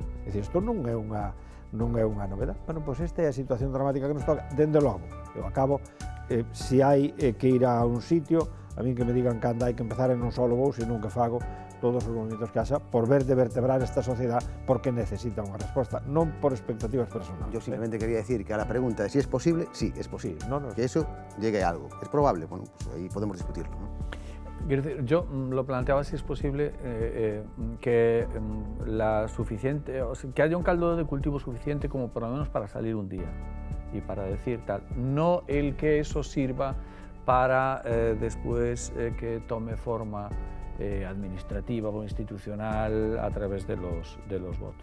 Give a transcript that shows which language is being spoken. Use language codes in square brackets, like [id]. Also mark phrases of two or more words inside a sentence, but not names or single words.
[gl] É dicir, isto non é unha novedad. Bueno, pois esta é a situación dramática que nos toca, dende logo. Eu acabo, se hai que ir a un sitio, a min que me digan cando hai que empezar e non só vou, senón que fago todos os movimientos que haxa por ver de vertebrar esta sociedade porque necesita unha resposta, non por expectativas personales. [es] Yo simplemente quería decir que a la pregunta de si es posible, sí, es posible. Sí, que eso llegue a algo. ¿Es probable? Bueno, pues ahí podemos discutirlo, ¿no? Quiero decir, yo lo planteaba si es posible que que haya un caldo de cultivo suficiente como por lo menos para salir un día y para decir tal, no el que eso sirva para después que tome forma administrativa o institucional a través de los votos.